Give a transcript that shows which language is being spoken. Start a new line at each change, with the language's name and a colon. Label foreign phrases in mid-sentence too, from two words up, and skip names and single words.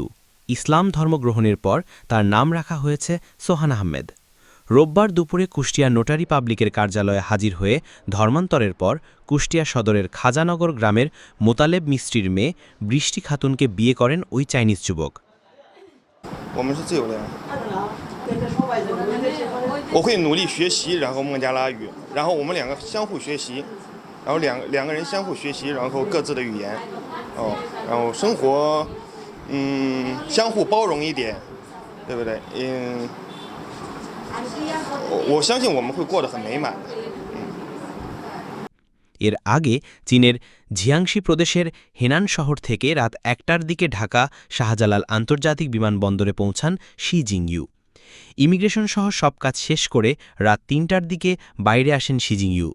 Bangla: ইসলাম ধর্ম গ্রহণের পর তার নাম রাখা হয়েছে সোহান আহমেদ। রোববার দুপুরে কুষ্টিয়া নোটারি পাবলিকের কার্যালয়ে হাজির হয়ে ধর্মান্তরের পর কুষ্টিয়া সদরের খাজানগর গ্রামের মোতালেব মিস্ত্রির মেয়ে বৃষ্টি খাতুনকে বিয়ে করেন ওই চাইনিজ যুবক।
Chinese: 我们是自由恋爱。我会努力学习，然后孟加拉语，然后我们两个相互学习，然后两个人相互学习，然后各自的语言，然后生活，相互包容一点，对不对？我相信我们会过得很美满的。
Bangla: এর আগে চীনের ঝিয়াংশি প্রদেশের হেনান শহর থেকে রাত ১টার দিকে ঢাকা শাহজালাল আন্তর্জাতিক বিমানবন্দরে পৌঁছান শি জিংইউ। ইমিগ্রেশন সহ সব কাজ শেষ করে রাত ৩টার দিকে বাইরে আসেন শি জিংইউ।